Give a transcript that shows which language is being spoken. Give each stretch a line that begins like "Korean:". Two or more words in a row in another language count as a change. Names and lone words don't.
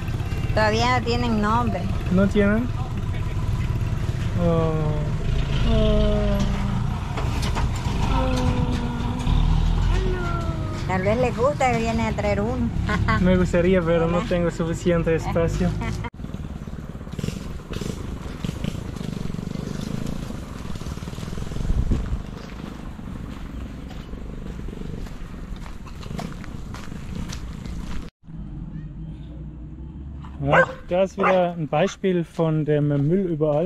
Spanish: Todavía no tienen nombre. ¿No tienen? Oh. Oh. Tal vez les gusta que viene a traer uno. Me gustaría, pero no tengo suficiente espacio.
German: Ja, da ist wieder ein Beispiel von dem Müll überall.